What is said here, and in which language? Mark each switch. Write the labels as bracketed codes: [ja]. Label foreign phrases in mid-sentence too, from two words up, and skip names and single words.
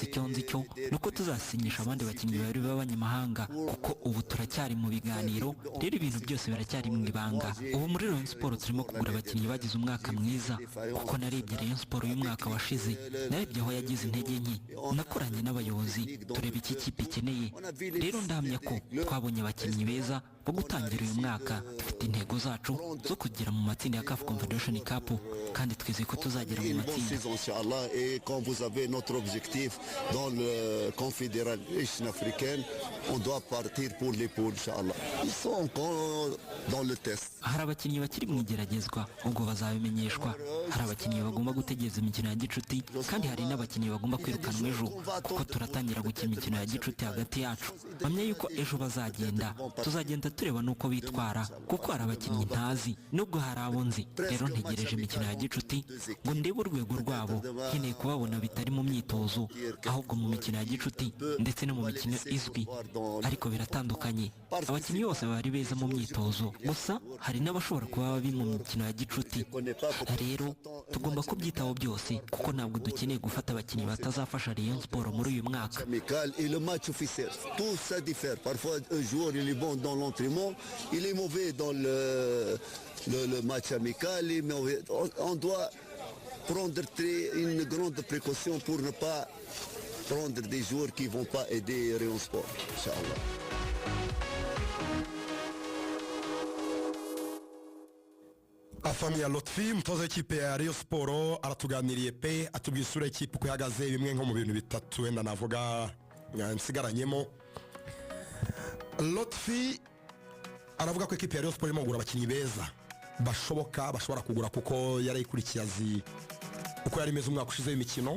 [rw] icyo nzi cyo nuko tuzasinyisha abandi bakinnyi babiri b'abanyamahanga kuko ubu turacyari mu biganiro rero ibintu byose biracyari mu ibanga ubu muri Rayon Sports turimo kugura abakinnyi bagize umwaka mwiza kuko narebye Rayon Sports uyu mwaka washize narebye aho yagize intege nke nakoranye n'abayobozi tureba iki kipe ikeneye rero ndahamya ko twabonye abakinnyi beza bo gutangira uyu mwaka dufite intego zacu zo kugera mu matsinda ya CAF Confederation Cup kandi twizeye ko tuzagera mu matsinda inshallah. [fr] Et quand vous avez notre objectif dans le Confédération africaine, on doit partir pour les poules inshallah. Ils sont encore dans le test. [rw] hari abakinnyi bakiri mu igeragezwa ubwo bazabimenyeshwa hari abakinnyi bagomba gutegereza imikino ya gicuti kandi hari n'abakinnyi bagomba kwirukanwa ejo kuko turatangira gukina imikino ya gicuti hagati yacu bamye yuko ejo bazagenda tuzagenda tureba nuko bitwara kuko hari abakinnyi ntazi nubwo hari abo nzi rero ntegereje imikino ya gicuti ngo ndebe urwego rwabo nkeneye kubabona bitari mu myitozo ahubwo mu mikino ya gicuti ndetse no mu mikino izwi ariko biratandukanye abakinnyi bose bari beza mu myitozo gusa hari n'abashobora kuba babi mu mikino ya gicuti rero tugomba kubyitaho byose kuko ntabwo dukeneye gufata abakinnyi batazafasha Rayon Sports muri uyu mwaka. [fr] Et le match officiel, tout ça diffère. Parfois, un joueur il est bon dans l'entraînement, il est mauvais dans le match amical. On doit prendre une grande précaution pour ne pas prendre des joueurs qui ne vont pas aider Rayon Sports. Inch'Allah. [rw] afamwe ya Lotfi umutoza w'ikipe ya Rayon Sports aratuganiriye pe atubwiye isura y'ikipe uko ihagaze bimwe nko mu bintu bitatu wenda navuga nsigaranyemo. Lotfi aravuga ko ikipe ya Rayon Sports irimo kugura abakinnyi beza bashobora kugura kuko yarayikurikiye azi uko yari imeze umwaka ushize w'imikino.